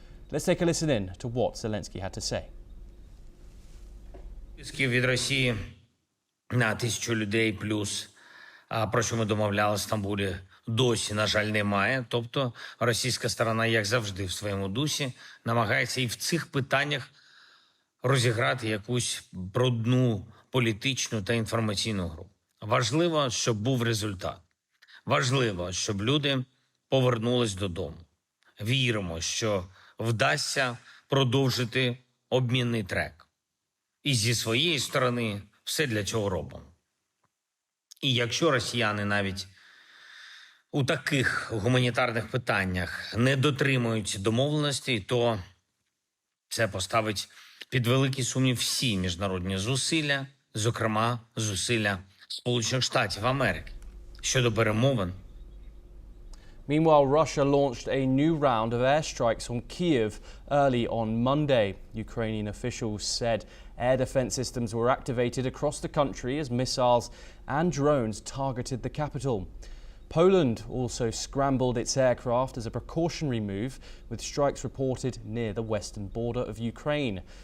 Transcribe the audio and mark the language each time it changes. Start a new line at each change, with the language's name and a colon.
English: Let's take a listen in to what Zelensky had to say.
Ukrainian: Від Росії на 1000 людей плюс, про що ми домовляли в Стамбулі, досі, на жаль, немає. Тобто російська сторона, як завжди, в своєму дусі, намагається і в цих питаннях розіграти якусь брудну політичну та інформаційну гру. Важливо, щоб був результат. Важливо, щоб люди повернулись додому. Віримо, що вдасться продовжити обмінний трек. І зі своєї сторони все для цього робимо. І якщо росіяни навіть у таких гуманітарних питаннях не дотримують домовленостей, то це поставить під великий сумнів всі міжнародні зусилля, зокрема зусилля Сполучених Штатів Америки щодо перемовин.
English: Meanwhile, Russia launched a new round of airstrikes on Kyiv early on Monday. Ukrainian officials said air defense systems were activated across the country as missiles and drones targeted the capital. Poland also scrambled its aircraft as a precautionary move, with strikes reported near the western border of Ukraine.